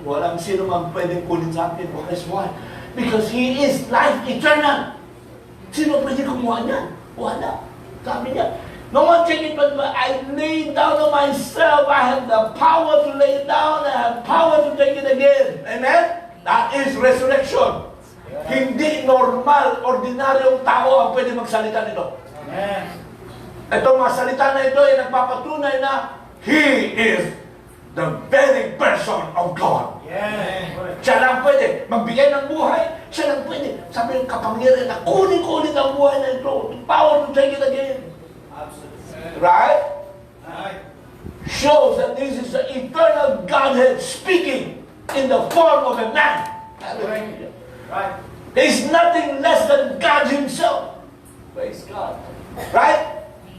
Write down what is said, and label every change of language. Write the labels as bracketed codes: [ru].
[tl] Walang sino man pwedeng kunin sa akin. [en] Because why? Because He is life eternal. [tl] Sino pwede kumuha niya? Wala. Sabi niya, [en] no one take it but I lay down on myself. I have the power to lay down. I have power to take it again. Amen? That is resurrection. Yeah. [tl] Hindi normal, ordinaryong tao ang pwede magsalita nito. [en] Amen. [tl] Itong mga salita na ito ay nagpapatunay na [en] He is the very person of God. Yes. [tl] Siya lang pwede magbigay ng buhay. Siya lang pwede. Sabi ng kapangyarihan na kunin ang buhay na ito. [en] The power to take it again. Absolutely. Right? Right. Shows that this is the eternal Godhead speaking in the form of a man. Hallelujah. Right. There is nothing less than God Himself. Praise God. Right?